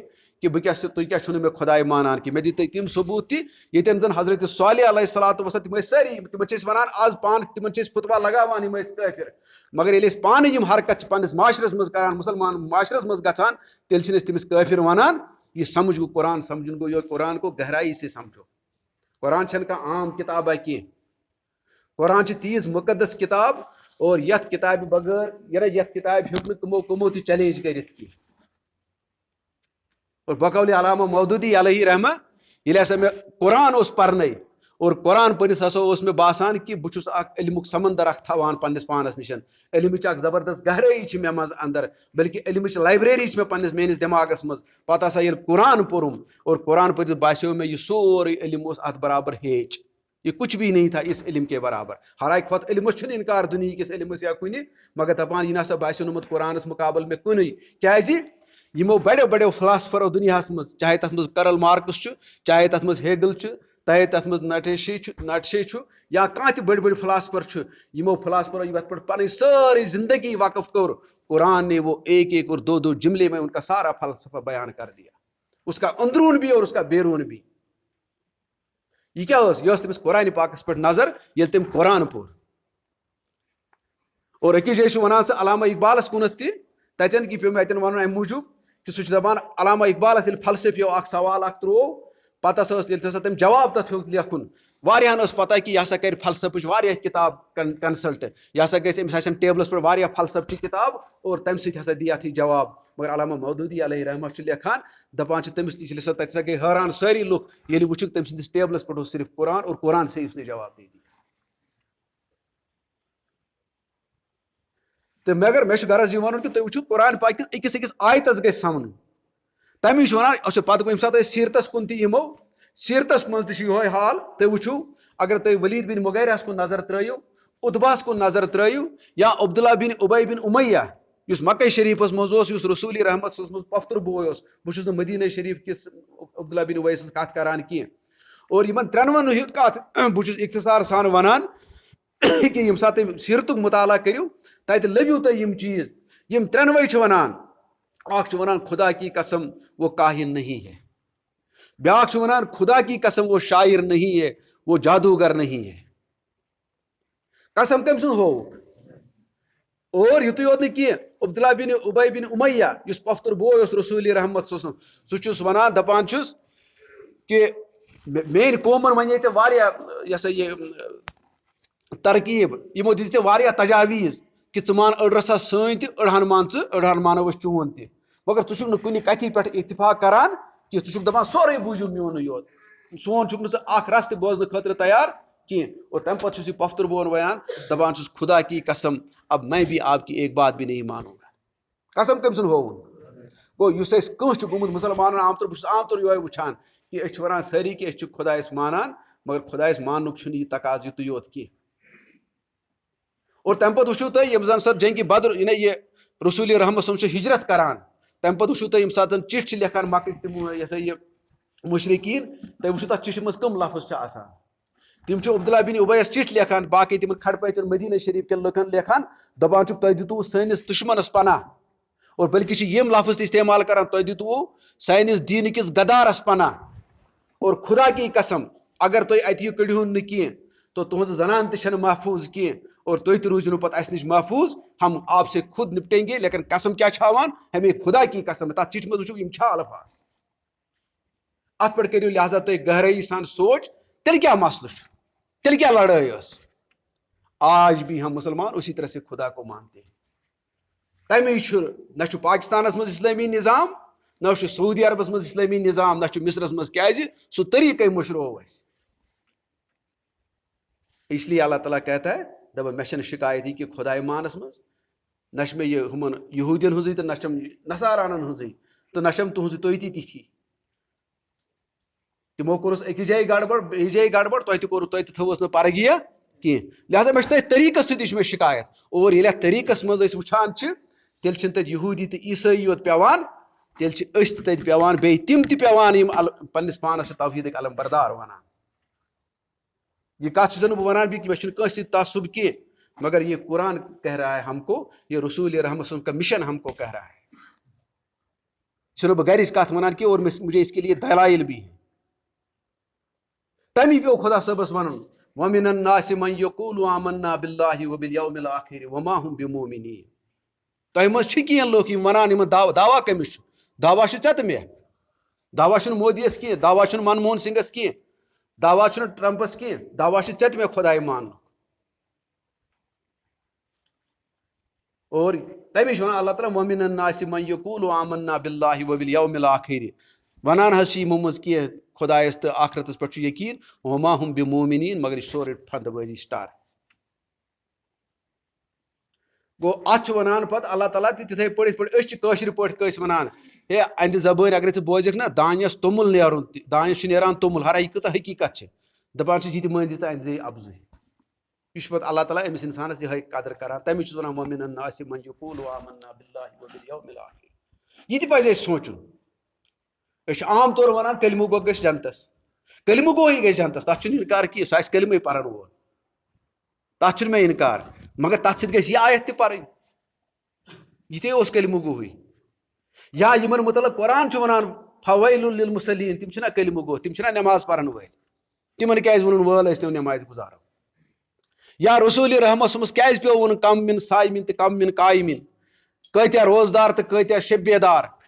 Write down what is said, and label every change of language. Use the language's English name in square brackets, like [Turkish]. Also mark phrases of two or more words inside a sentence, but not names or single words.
[Kashmiri] کہ بہٕ کیاہ چھُس تُہۍ کیاہ چھُو نہٕ مےٚ خۄداے مانان کینٛہہ مےٚ دِتۍ تُہۍ تِم ثبوٗت تہِ ییٚتٮ۪ن زن حضرت صالح [Arabic] علیہ الصلاتُ وسلام [Kashmiri] تِم ٲسۍ سٲری تِمن چھِ أسۍ ونان آز پانہٕ تِمن چھِ أسۍ فتوا لگاوان یِم ٲسۍ کٲفِر مگر ییٚلہِ أسۍ پانہٕ یِم حرکت چھِ پننِس معاشرس منٛز کران مُسلمان معاشرس منٛز گژھان تیٚلہِ چھِنہٕ أسۍ تٔمِس کٲفِر ونان یہِ سمجھ گوٚو قۄران سمجھُن گوٚو یہِ [Urdu] قۄران کو گہرائی سے سمجھو [Kashmiri] قۄران چھنہٕ کانٛہہ عام کِتابا کینٛہہ قۄران چھِ تیٖژ مُقدس کِتاب اور یتھ کِتابہِ بغٲر یتھ کِتابہِ ہیوٚک نہٕ کٕمو تہِ چیلینج کٔرِتھ کینٛہہ اور بقول علامہ مودودی [Arabic] علیہ رحمہ [Kashmiri] ییٚلہِ ہسا مےٚ قۄران اوس پرنے اور قۄران پٔرِتھ ہسا اوس مےٚ باسان کہِ بہٕ چھُس اکھ علمُک سمندر اکھ تھاوان پننِس پانس نِش علمٕچ اکھ زبردست گہرٲیی چھِ مےٚ منٛز اندر بلکہِ علمٕچ لایبریری چھِ مےٚ میٲنِس دٮ۪ماغس منٛز پتہٕ ہسا ییٚلہِ قۄران پوٚرُم اور قۄران پٔرِتھ باسیو مےٚ یہِ سورُے علم اوس اتھ برابر ہیچ [Urdu] یہ کچھ بھی نہیں تھا اس علم کے [Kashmiri] برابر حالانکہِ کھۄتہٕ علمس چھُنہٕ انکار دُنہِکِس علمس یا کُنہِ مگر دپان یہِ نسا باسیونمُت قۄرانس مُقابل مےٚ کُنُے کیازِ یِمو بڑیو فلاسفرو دُنیاہس منٛز چاہے تتھ منٛز کرل مارکس چھُ چاہے تتھ منٛز ہیگل چھُ چاہے تتھ منٛز نٹشے چھُ یا کانٛہہ تہِ بٔڑۍ بٔڑۍ فلاسفر چھُ یِمو فلاسفرو یتھ پٮ۪ٹھ پنٕنۍ سٲرٕے زندگی وقف کوٚر [Urdu] قرآن نے وہ ایک اور دو جملے میں ان کا سارا فلسفہ بیان کر دیا اس کا اندرون بھی اور اس کا بیرون بھی [Kashmiri] یہ کیا یہ تٔمِس قرآنِ پاکس پٮ۪ٹھ نظر ییٚلہِ تٔمۍ قرآن پوٚر اور أکِس جایہِ چھُ ونان سُہ علامہ اقبالس کُنتھ تہِ تتٮ۪ن کہِ پیوٚو مےٚ اتٮ۪ن ونُن امہِ موٗجوٗب کہِ سُہ چھُ دپان علامہ اقبالس ییٚلہِ فلسفیو اکھ سوال اکھ تروو پتہٕ ہسا ٲس ییٚلہِ ہسا تٔمۍ جواب تتھ ہیوٚک لیکھُن واریاہن ٲس پتہ کہِ یہِ ہسا کرِ فلسفٕچ واریاہ کِتاب کنسلٹ یہِ ہسا گژھِ أمِس آسن ٹیبلس پٮ۪ٹھ واریاہ فلسفچہِ کِتاب اور تمہِ سۭتۍ ہسا دی اتھ یہِ جواب مگر علامہ مودودی [Arabic] علیہ رحمہ [Kashmiri] چھُ لیکھان دپان چھِ تٔمِس تہِ چھِ تتہِ ہسا گٔے حٲران سٲری لُکھ ییٚلہِ وٕچھُکھ تٔمۍ سٕنٛدِس ٹیبلس پٮ۪ٹھ اوس صرف قرآن [Urdu] اور قرآن سے اس نے جواب دے دیا [Kashmiri] تہٕ مگر مےٚ چھُ غرض یہِ وَنُن کہِ تُہۍ وٕچھِو قرآن پاک أکِس أکِس آیتس گژھِ سمنُن تمی چھُ ونان اچھا پتہٕ ییٚمہِ ساتہٕ أسۍ سیٖرتس کُن تہِ یِمو سیٖرتس منٛز تہِ چھُ یِہوے حال تُہۍ وٕچھِو اگر تُہۍ ولید بن مغیرہس کُن نظر ترٲیِو اتباہس کُن نظر ترٲیِو یا عبداللہ بن ابی بن امیہ یُس مکہ شریٖفس منٛز اوس یُس رسول رحمت صٲبَس منٛز پۄفتُر بوے اوس بہٕ چھُس نہٕ مدیٖنہ شریٖف کِس عبداللہ بن ابی سٕنٛز کتھ کران کینٛہہ اور یِمن ترٛٮ۪نوَن ہُنٛد کتھ بہٕ چھُس اختصار سان ونان کہِ ییٚمہِ ساتہٕ تُہۍ سیٖرتُک مُطالعہ کٔرِو تتہِ لٔبِو تُہۍ یِم چیٖز یِم ترٛٮ۪نوَے چھِ ونان اکھ چھُ ونان [Urdu] خدا کی قسم وہ کاہن نہیں ہے [Kashmiri] بیاکھ چھُ ونان [Urdu] خدا کی قسم وہ شاعر نہیں ہے وہ جادوگر نہیں ہے [Kashmiri] قسم کٔمۍ سُنٛد ہووُکھ اور یِتُے یوت نہٕ کینٛہہ عبداللہ بن ابی بن امیہ یُس پۄفتُر بوے اوس رسول رحمت صٲبَس سُہ چھُس ونان دپان چھُس کہِ میٲنۍ قومن ونے ژےٚ واریاہ یہِ ہسا یہِ ترکیٖب یِمو دِژ ژےٚ واریاہ تجاویٖز کہِ ژٕ مان أڑۍ رژھا سٲنۍ تہِ أڑہن مان ژٕ أڑہن مانو أسۍ چون تہِ مگر ژٕ چھُکھ نہٕ کُنہِ کتھِ پٮ۪ٹھ اتفاق کران کہ ژٕ چھُکھ دپان سورُے بوٗزِو میونُے یوت سون چھُکھ نہٕ ژٕ اکھ رس تہِ بوزنہٕ خٲطرٕ تیار کینٛہہ اور تمہِ پتہٕ چھُس یہِ پۄفتُر بون ویان دپان چھُس [Urdu] خدا کی قسم اب میں بھی آپ کی ایک بات بھی نہیں مانوں گا [Kashmiri] قسم کٔمۍ سُنٛد ہووُن گوٚو یُس اَسہِ کانٛہہ چھُ گوٚمُت مُسلمانن عام طور بہٕ چھُس عام طور یِہوے وٕچھان کہِ أسۍ چھِ وَنان سٲری کہِ أسۍ چھِ خۄدایَس مانان مگر خۄدایَس ماننُک چھُنہٕ یہِ تقاضہٕ یُتُے یوت کینٛہہ اور تمہِ پتہٕ وٕچھِو تُہۍ یِم زن سۄ جنگہِ بدر یہِ رسوٗلِ رحمت صٲب چھِ ہجرت کران تمہِ پتہٕ وٕچھِو تُہۍ ییٚمہِ ساتہٕ چِٹھۍ چھِ لیکھان مکٕکۍ تِم یہِ ہسا یہِ مُشرقیٖن تُہۍ وٕچھِو تتھ چِٹھِ منٛز کٕم لفظ چھِ آسان تِم چھِ عبداللہ بن اُبیَس چِٹھۍ لیکھان باقٕے تِمن کھڑ پٲژن مدیٖنہ شریٖف کٮ۪ن لُکن لیکھان دپان چھُکھ تۄہہِ دِتوُ سٲنِس دُشمنس پناہ اور بلکہِ چھِ یِم لفظ تہِ استعمال کران تۄہہِ دِتوُ سٲنِس دیٖنہٕ کِس گدارس پناہ اور [Urdu] خدا کی قسم [Kashmiri] اگر تُہۍ اَتہِ یہِ کٔڑہون نہٕ کینٛہہ تو تُہنٛز زنان تہِ چھنہٕ محفوٗظ کینٛہہ اور تُہۍ تہِ روٗزِو نہٕ پتہٕ اَسہِ نِش محفوٗظ [Urdu] ہم آپ سے خود نپٹیں گے لیکن [Kashmiri] قسم کیٛاہ چھِ ہاوان [Urdu] ہمیں خدا کی قسم [Kashmiri] تتھ چِٹھِ منٛز وٕچھِو یِم چھا الفاظ اتھ پٮ۪ٹھ کٔرِو لہٰذا تُہۍ گہرٲیی سان سونٛچ تیٚلہِ کیٛاہ مسلہٕ چھُ تیٚلہِ کیٛاہ لڑٲے ٲس [Urdu] آج بھی ہم مسلمان اسی طرح سے خدا کو مانتے ہیں [Kashmiri] تمی چھُ نہ چھُ پاکستانس منٛز اسلٲمی نظام نہ چھُ سعودی عربس منٛز اسلٲمی نظام نہ چھُ مصرس منٛز کیٛازِ سُہ طریٖقے مٔشروو اَسہِ [Urdu] اس لیے اللہ تعالیٰ کہتا ہے [Kashmiri] دپان مےٚ چھنہٕ شِکایت یہِ کہِ خۄداے مانس منٛز نہ چھِ مےٚ یہِ ہُمن یہوٗدین ہٕنٛزٕے تہٕ نہ چھم نصارانن ہٕنٛزٕے تہٕ نہ چھم تُہنٛزٕ تُہۍ تہِ تِتھی تِمو کوٚرُس أکِس جایہِ گڑبڑ بیٚیِس جایہِ گڑبڑ تۄہہِ تہِ کوٚروٕ تۄہہِ تہِ تھٲوٕس نہٕ پرگیہ کینٛہہ لہٰذا مےٚ چھُ تٔتھۍ طریٖقس سۭتۍ چھِ مےٚ شِکایت اور ییٚلہِ اَتھ طریٖقس منٛز أسۍ وٕچھان چھِ تیٚلہِ چھِنہٕ تَتہِ یہوٗدی تہٕ عیٖسٲیی یوت پیٚوان تیٚلہِ چھِ أسۍ تہِ تَتہِ پیٚوان بیٚیہِ تِم تہِ پیٚوان یِم پننِس پانس چھِ توحیٖدٕکۍ علم بردار ونان یہ کتھ چھُس نہٕ بہٕ ونان بیٚیہِ مےٚ چھُنہٕ کٲنٛسہِ سۭتۍ تعصُب کینٛہہ مگر [Urdu] یہ قرآن کہہ رہا ہے ہم کو یہ رسول رحمت صلی اللہ علیہ وسلم کا مشن ہم کو کہہ رہا ہے [Kashmiri] چھُنہٕ بہٕ گرِچ کتھ ونان کینٛہہ [Urdu] اور مجھے اس کے لیے دلائل بھی ہیں [Kashmiri] تمی پیو خدا صٲبس ونُن [Arabic] ومن الناس من یقول آمنا باللہ وبالیوم الاخر وما هم بمؤمنین [Kashmiri] تۄہہِ منٛز چھِ کینٛہہ لُکھ یِم ونان یِمن دعوا کٔمِس چھُ دعوا چھُ ژےٚ تہٕ مےٚ دعوا چھُنہٕ مودی یس کینٛہہ دعوا چھُنہٕ منموہن سنگس کینٛہہ دعوا چھُنہٕ ٹرمپس کینٛہہ دعوا چھُ ژےٚ تہٕ مےٚ خۄداے ماننُک اور تمی چھُ ونان اللہ تعالیٰ [Arabic] ومن الناس من یقول آمنا باللہ وبالیوم الاخر [Kashmiri] ونان حظ چھِ یِمو منٛز کینٛہہ خۄدایس تہٕ آخرتس پٮ۪ٹھ چھُ یقیٖن [Arabic] وما ہم بمؤمنین [Kashmiri] مگر یہِ چھُ سورُے پھنٛدٕ بٲزی سٹار گوٚو اتھ چھُ ونان پتہٕ اللہ تعالیٰ تہِ تِتھٕے پٲٹھۍ یِتھ پٲٹھۍ أسۍ چھِ کٲشِر پٲٹھۍ کٲنٛسہِ ونان ہے اَہنٛدِ زبٲنۍ اگرے ژٕ بوزکھ نا دانٮ۪س توٚمُل نیرُن دانٮ۪س چھُ نیران توٚمُل ہرا یہِ کۭژاہ حقیٖقت چھِ دپان چھِس یہِ تہِ مٲنۍ زِ ژٕ أنزے افضٕے یہِ چھُ پتہٕ اللہ تعالیٰ أمِس انسانس یِہے قدر کران تمی چھُس ونان [Arabic] ومن الناس من یقول آمنا باللہ وبالیوم الاخر [Kashmiri] یہِ تہِ پزِ اَسہِ سونٛچُن أسۍ چھِ عام طور ونان کلمہٕ گوٚو گژھِ جنتس کلمہٕ گوٚوٕے گژھِ جنتس تتھ چھُنہٕ انکار کینٛہہ سُہ آسہِ کلمے پرن وول تتھ چھُنہٕ مےٚ انکار مگر تتھ سۭتۍ گژھِ یہِ آیت تہِ پرٕنۍ یہِ تے اوس کلمہٕ گوٚوٕے یا یِمن متعلق قرآن چھُ ونان [Arabic] فویل للمصلین [Kashmiri] تِم چھِنہ کلمہٕ گوٚو تِم چھِنہ نٮ۪ماز پرن وٲلۍ تِمن کیازِ ووٚنُن وٲل ٲسۍ نو نٮ۪مازِ گُزارو یا رسول رحمت صٲبس کیازِ پیٚو ووٚنُن [Arabic] کم من صایمین [Kashmiri] تہٕ [Arabic] کم من قایمین [Kashmiri] کۭتیاہ روزدار تہٕ کۭتیاہ شب بیدار